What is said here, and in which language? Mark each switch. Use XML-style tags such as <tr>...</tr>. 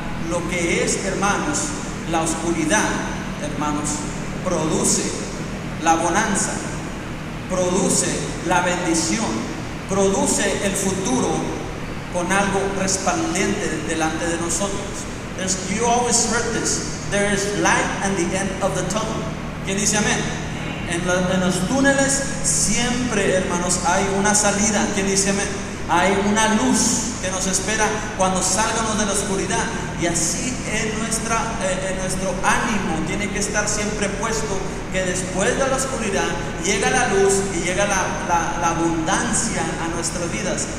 <es>Lo que es, hermanos, la oscuridad, hermanos, produce la bonanza, produce la bendición, produce el futuro con algo resplandente delante de nosotros.</es> <en>You always heard this. There is light at the end of the tunnel.</en> <es>¿Quién dice amén? En los túneles siempre, hermanos, hay una salida. ¿Quién dice amén? Hay una luz que nos espera cuando salgamos de la oscuridad. Y así en nuestro ánimo tiene que estar siempre puesto que después de la oscuridad llega la luz y llega la abundancia a nuestras vidas.</es>